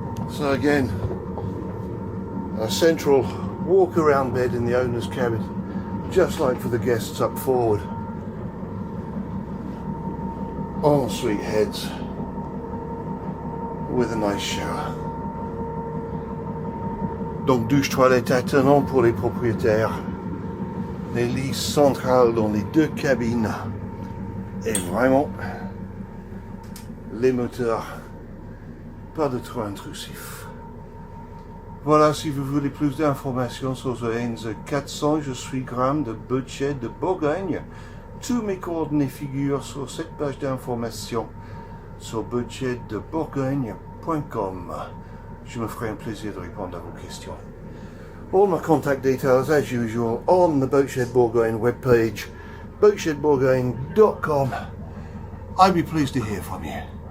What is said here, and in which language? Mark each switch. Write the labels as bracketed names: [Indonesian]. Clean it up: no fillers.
[English] So again, a central walk around bed in the owner's cabin, just like for the guests up forward. Ensuite heads with a nice shower. [French] Donc douche toilette attenant pour les propriétaires. Les lits centrales dans les deux cabines. Et vraiment, les moteurs, pas de trop intrusifs. Voilà, si vous voulez plus d'informations sur ce Haines 400, je suis Graham de Boatshed de Bourgogne. Tous mes coordonnées figurent sur cette page d'information sur boatsheddeborgogne.com. Je me ferai un plaisir de répondre à vos questions. [English] All my contact details, as usual, on the Boatshed Bourgogne webpage, boatshedbourgogne.com. I'd be pleased to hear from you.